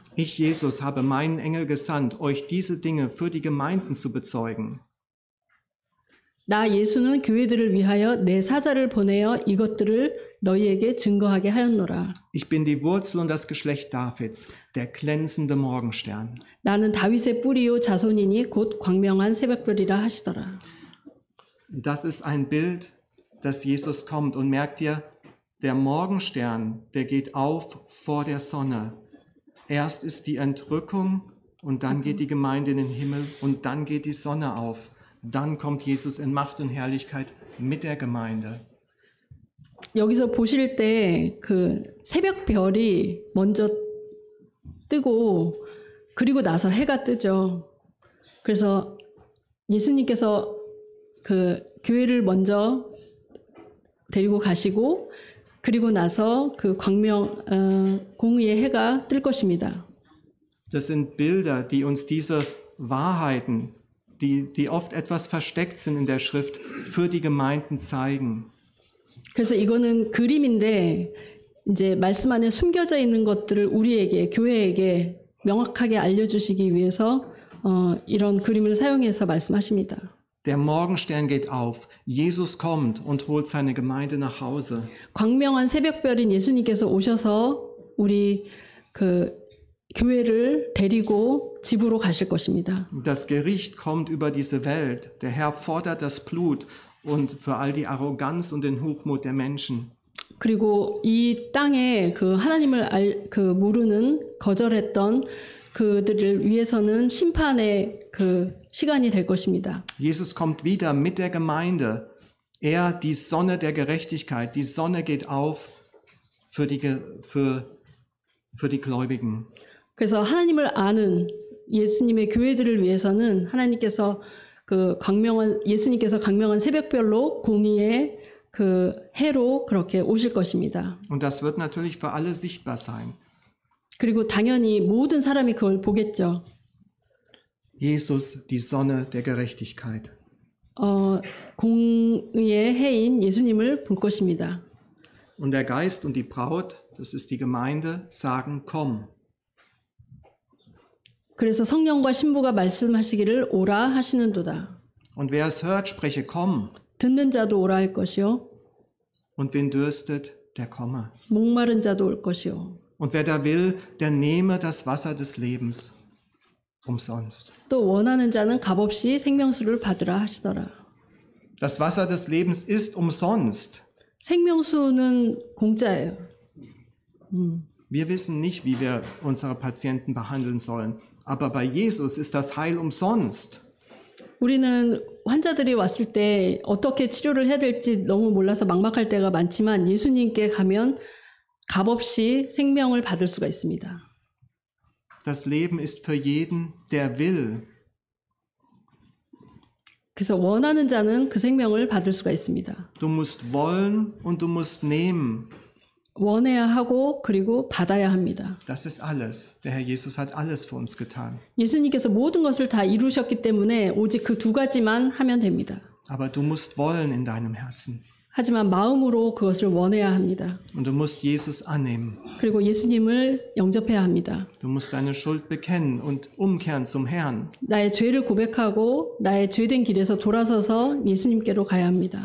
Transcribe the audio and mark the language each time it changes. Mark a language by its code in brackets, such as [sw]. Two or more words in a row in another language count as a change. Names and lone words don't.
[de] Ich, Jesus, habe meinen Engel gesandt, euch diese Dinge für die Gemeinden zu bezeugen. [ko] 나 예수는 교회들을 위하여 내 사자를 보내어 이것들을 너희에게 증거하게 하였노라. [de] Ich bin die Wurzel und das Geschlecht Davids, der glänzende Morgenstern. [ko] 나는 다윗의 뿌리요 자손이니 곧 광명한 새벽별이라 하시더라. [de] Das ist ein Bild, dass Jesus kommt. Und merkt ihr, der Morgenstern, der geht auf vor der Sonne. Erst ist die Entrückung und dann geht die Gemeinde in den Himmel und dann geht die Sonne auf. Dann kommt Jesus in Macht und Herrlichkeit mit der Gemeinde. [ko] 여기서 보실 때 그 새벽별이 먼저 뜨고 그리고 나서 해가 뜨죠. 그래서 예수님께서 그 교회를 먼저 데리고 가시고 그리고 나서 그 공의의 해가 뜰 것입니다. [de] Das sind Bilder, die uns diese Wahrheiten, die oft etwas versteckt sind in der Schrift, für die Gemeinden zeigen. [ko] 그래서 이거는 그림인데 이제 말씀 안에 숨겨져 있는 것들을 우리에게 교회에게 명확하게 알려주시기 위해서 이런 그림을 사용해서 말씀하십니다. [de] Der Morgenstern geht auf. Jesus kommt und holt seine Gemeinde nach Hause. [ko] 광명한 새벽별인 예수님께서 오셔서 우리 그 교회를 데리고 집으로 가실 것입니다. [de] Das Gericht kommt über diese Welt. Der Herr fordert das Blut und für all die Arroganz und den Hochmut der Menschen. [ko] 그리고 이 땅에 그 하나님을 모르는 거절했던 그들을 위해서는 심판의 그 시간이 될 것입니다. [de] Jesus kommt wieder mit der Gemeinde. Er, die Sonne der Gerechtigkeit. Die Sonne geht auf für die Gläubigen. [ko] 그래서 하나님을 아는 예수님의 교회들을 위해서는 하나님께서 예수님께서 광명한 새벽별로 공의의 그 해로 그렇게 오실 것입니다. [de] Und das wird natürlich für alle sichtbar sein. [ko] 그리고 당연히 모든 사람이 그걸 보겠죠. [de] Jesus, die Sonne der Gerechtigkeit. [ko] 공의의 해인 예수님을 볼 것입니다. [de] Und der Geist und die Braut, das ist die Gemeinde, sagen, komm. [ko] 그래서 성령과 신부가 말씀하시기를 오라 하시는도다. [de] Und wer es hört, spreche, komm. [ko] 듣는 자도 오라 할 것이요. [de] Und wen dürstet, der komme. [ko] 목마른 자도 올 것이요. [de] Und wer da will, der nehme das Wasser des Lebens umsonst. [ko] 또 원하는 자는 값없이 생명수를 받으라 하시더라. [de] Das Wasser des Lebens ist umsonst. [ko] 생명수는 공짜예요. [de] Wir wissen nicht, wie wir unsere Patienten behandeln sollen, aber bei Jesus ist das Heil umsonst. [ko] 우리는 환자들이 왔을 때 어떻게 치료를 해야 될지 너무 몰라서 막막할 때가 많지만 예수님께 가면 값없이 생명을 받을 수가 있습니다. [de] Das Leben ist für jeden, der will. [ko] 그래서 원하는 자는 그 생명을 받을 수가 있습니다. [de] Du musst wollen und du musst nehmen. [ko] 원해야 하고 그리고 받아야 합니다. [de] Das ist alles. Der Herr Jesus hat alles für uns getan. [ko] 예수님께서 모든 것을 다 이루셨기 때문에 오직 그 두 가지만 하면 됩니다. [de] Aber du musst wollen in deinem Herzen. [ko] 하지만 마음으로 그것을 원해야 합니다. [de] Und du musst Jesus annehmen. [ko] 그리고 예수님을 영접해야 합니다. [de] Du musst deine Schuld bekennen und umkehren zum Herrn. [ko] 나의 죄를 고백하고 나의 죄된 길에서 돌아서서 예수님께로 가야 합니다.